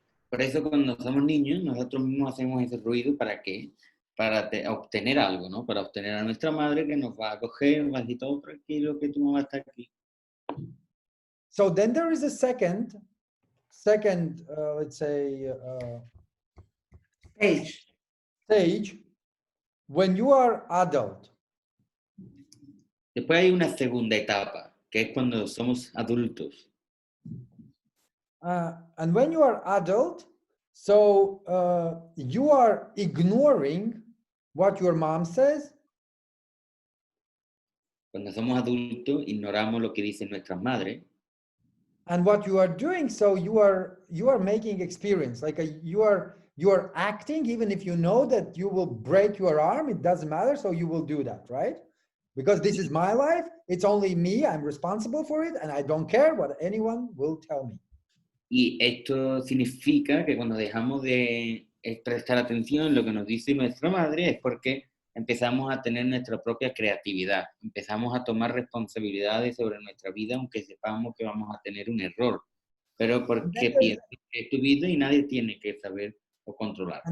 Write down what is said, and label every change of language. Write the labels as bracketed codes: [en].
[es] Por eso cuando somos niños, nosotros mismos hacemos ese ruido, ¿para qué? Para obtener algo, ¿no? Para obtener a nuestra madre que nos va a acoger, va a decir todo tranquilo, que tu mamá está aquí. [en] So then there is a second, let's say, stage when you are adult. [es] Después hay una segunda etapa, que es cuando somos adultos. [en] And when you are adult, so you are ignoring what your mom says. [es] Cuando somos adultos, ignoramos lo que dicen nuestras madres. [en] And what you are doing, so you are making experience, like you are acting, even if you know that you will break your arm, it doesn't matter, so you will do that, right? Because this is my life, it's only me, I'm responsible for it, and I don't care what anyone will tell me. [es] Y esto significa que cuando dejamos de prestar atención en lo que nos dice nuestra madre es porque empezamos a tener nuestra propia creatividad, empezamos a tomar responsabilidades sobre nuestra vida, aunque sepamos que vamos a tener un error, pero porque piensas que es tu vida y nadie tiene que saber o controlar, ¿no?